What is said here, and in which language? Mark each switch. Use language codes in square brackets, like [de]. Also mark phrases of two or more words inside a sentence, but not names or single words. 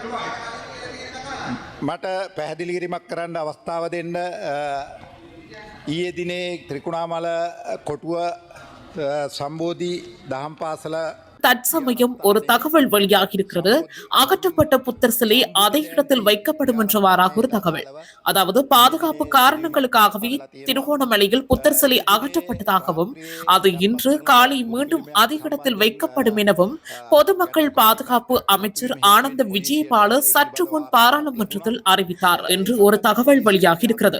[si] මට පැහැදිලි කිරීමක් කරන්න අවස්ථාව දෙන්න ඊයේ දිනේ ත්‍රිකුණාමල කොටුව සම්බෝධි දහම් පාසල [ta] தற்சமயம் ஒரு தகவல் வெளியாகியிருக்கிறது. அகற்றப்பட்ட புத்தர் சிலை அதே இடத்தில் வைக்கப்படும் என்றவாறாக ஒரு தகவல். அதாவது பாதுகாப்பு காரணங்களுக்காகவே திருகோணமலையில் புத்தர் சிலை அகற்றப்பட்டதாகவும் அது இன்று காலை மீண்டும் அதே இடத்தில் வைக்கப்படும் எனவும் பொதுமக்கள் பாதுகாப்பு அமைச்சர் ஆனந்த விஜயபால சற்று முன் பாராளுமன்றத்தில் அறிவித்தார் என்று ஒரு தகவல் வெளியாகியிருக்கிறது.